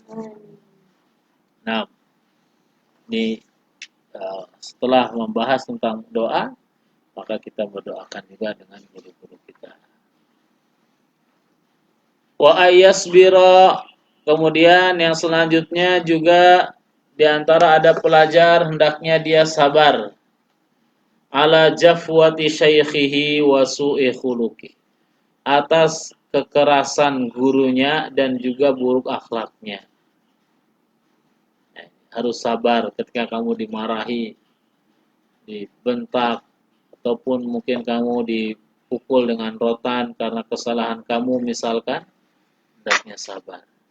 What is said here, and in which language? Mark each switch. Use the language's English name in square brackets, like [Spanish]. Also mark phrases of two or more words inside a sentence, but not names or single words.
[Indonesian] Nah, ini setelah membahas tentang doa, maka kita berdoakan juga dengan guru-guru kita. [Arabic] وأن يصبر, [Indonesian] kemudian yang selanjutnya juga diantara ada pelajar hendaknya dia sabar [Arabic] على جفوة شيخه وسوء خلقه, [Indonesian] atas kekerasan gurunya dan juga buruk akhlaknya. Harus sabar ketika kamu dimarahi, dibentak, ataupun mungkin kamu dipukul dengan rotan karena kesalahan kamu misalkan, hendaknya sabar.